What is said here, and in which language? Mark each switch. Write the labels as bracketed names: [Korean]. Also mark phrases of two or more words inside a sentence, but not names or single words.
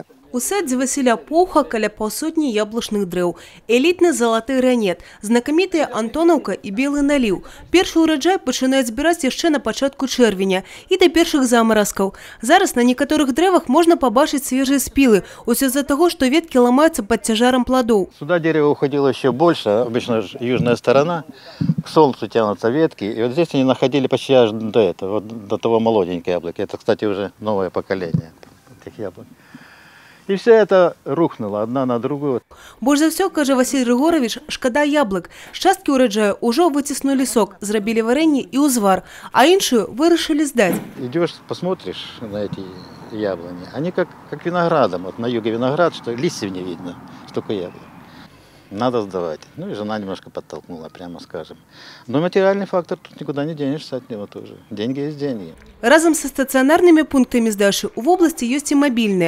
[Belarusian] У садзе Васіля Поўха каля паўсотні яблычных дрэў. Элітны залаты ранет, знакамітыя Антонаўка і белы наліў. Першы ўраджай пачынаюць збіраць яшчэ на пачатку чэрвеня і да першых замаразкаў. Зараз на некаторых дрэвах можна пабачыць свежыя спілы. Усё з-за таго, што веткі ламаюцца пад цяжарам плодов. [Russian] Сюда дерево уходило еще больше, обычно южная сторона, к солнцу тянутся ветки. И вот здесь они находили почти аж до этого, вот до того молоденького яблока. Это, кстати, уже новое поколение этих яблок. И все это рухнуло одна на другую. [Belarusian] Больш за все, каже Василь Григорович, шкада яблык. З часткі ўраджаю ўжо выціснулі сок, зрабілі варэнне і ўзвар, а іншую вырашылі здаць. [Russian] Идешь, посмотришь на эти яблони, они как виноградом. Вот на юге виноград, что листьев не видно, столько яблок. Надо сдавать. Ну и жена немножко подтолкнула, прямо скажем. Но материальный фактор тут никуда не денешься от него тоже. Деньги есть деньги. Разом со стационарными пунктами сдачи в области есть и мобильные.